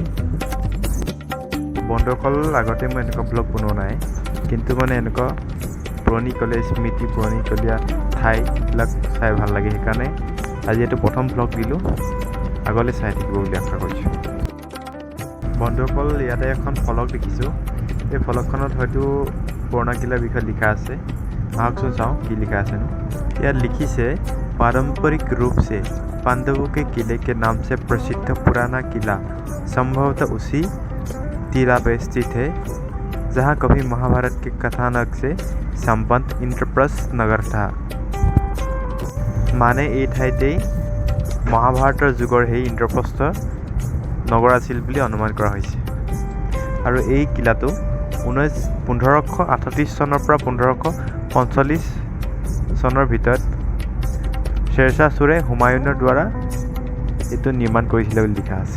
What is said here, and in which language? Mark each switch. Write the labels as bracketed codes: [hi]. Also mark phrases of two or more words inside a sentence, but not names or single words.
[as] বন্ধুসকল, আগতে মই এনেকুৱা ব্লগ বনোৱা নাই, কিন্তু মানে এনেকুৱা পুৰণিকলীয়া স্মৃতি, পুৰণিকলীয়া ঠাইবিলাক চাই ভাল লাগে, সেইকাৰণে আজি এইটো প্ৰথম ব্লগ দিলোঁ। আগলৈ চাই থাকিব বুলি আশা কৰিছোঁ। বন্ধুসকল, ইয়াতে এখন ফলক দেখিছোঁ। এই ফলকখনত হয়তো পুৰণা কিলাৰ বিষয়ে লিখা আছে। আহকচোন চাওঁ কি লিখা আছেনো। ইয়াত লিখিছে, [hi] पारंपरिक रूप से पांडवों के किले के नाम से प्रसिद्ध पुराना किला संभवतः उसी टीला पे स्थित है जहाँ कभी महाभारत के कथानक से संबंध इंद्रप्रस्थ नगर था। [as] মানে এই ঠাইতেই মহাভাৰতৰ যুগৰ সেই ইন্দ্ৰপ্ৰস্থ নগৰ আছিল বুলি অনুমান কৰা হৈছে। আৰু এই কিলাটো 1538 চনৰ পৰা 1545 চনৰ ভিতৰত শ্বেৰ শ্বাহ চুৰে হুমায়ুনৰ দ্বাৰা এইটো নিৰ্মাণ কৰিছিলে বুলি লিখা আছে।